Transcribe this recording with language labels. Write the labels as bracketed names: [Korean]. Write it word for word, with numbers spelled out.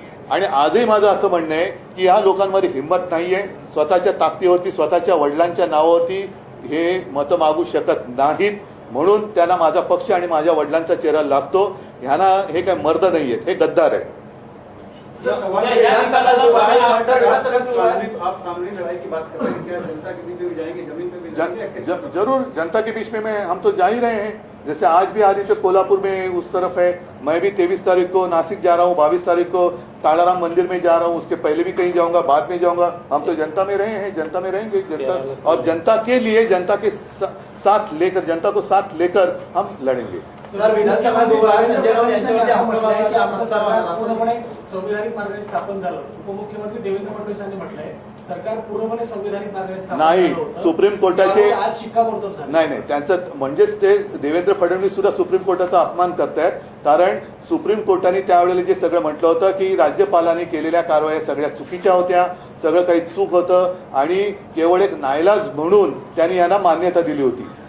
[Marathi] आणि आजही माझं असं म्हणणं आहे की ह्या लोकांमध्ये हिंमत नाहीये, स्वतःच्या ताकदीवरती, स्वतःच्या वडिलांच्या नावावरती हे मतं मागू शकत नाहीत, म्हणून त्यांना माझा पक्ष आणि माझ्या वडिलांचा चेहरा लागतो. ह्यांना हे काय मर्द नाहीयेत, हे गद्दार आहे. [Hindi] सर, सवाल या- ये या है- सवाल जो बाहर- आप- सर, या सवाल जो बाहर- कानूनी- आप कानूनी लड़ाई की बात कर रहे हैं, क्या जनता के बीच में भी जाएंगे, जमीन पे भी जाएंगे या जन, कैसे? ज, जरूर जनता के बीच में मैं हम तो जा ही रहे हैं, जैसे आज भी आदि तो कोल्हापुर में उस तरफ है, मैं भी तेईस तारीख को नासिक जा रहा हूँ, बाईस तारीख को कालाराम मंदिर में जा रहा हूँ, उसके पहले भी कहीं जाऊंगा, बाद में जाऊंगा। हम तो जनता में रहे हैं, जनता में रहेंगे, जनता और जनता के लिए, जनता के सा- साथ लेकर, जनता को साथ लेकर हम लड़ेंगे. [Marathi] सर, विधानसभा दोन हजार सतरा मध्ये सर, असं म्हटलं आहे की आमचं सरकार पूर्णपणे पूर्णपणे संविधानिक मार्गाने स्थापन झालं होतं. उपमुख्यमंत्री देवेंद्र फडणवीस यांनी म्हटलंय सरकार पूर्णपणे संविधानिक मार्गाने स्थापन नाही, झालं होतं. सुप्रीम कोर्टाचे- त्यामुळे आज शिक्कामोर्तब झालं. नाही नाही त्यांचं म्हणजेच ते देवेंद्र फडणवीस सुद्धा सुप्रीम कोर्टाचा अपमान करतायत, कारण सुप्रीम कोर्टाने त्यावेळेला जे सगळं म्हटलं होतं की राज्यपालांनी केलेल्या कारवाया सगळ्या चुकीच्या होत्या, सगळं काही चूक होतं, आणि केवळ एक नाईलाज म्हणून त्यांनी यांना मान्यता दिली होती.